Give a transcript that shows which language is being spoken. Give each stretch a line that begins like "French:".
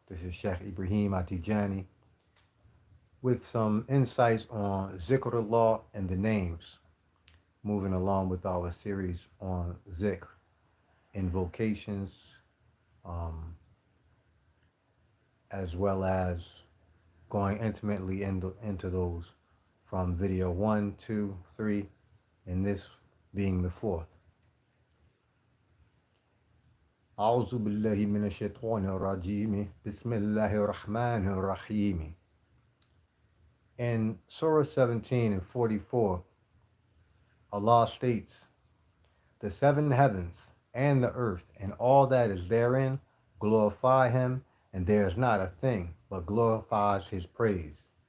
English: This is Sheikh Ibrahim Atijani with some insights on Zikrullah and the names, moving along with our series on Zikr, invocations, um, as well as going intimately into those from video 1, 2, 3, and this being the fourth.
Arabic: أعوذ بالله من الشيطان الرجيم بسم الله الرحمن الرحيم.
English: In Surah 17 and 44, Allah states, "The seven heavens and the earth and all that is therein glorify Him, and there is not a thing but glorifies His praise.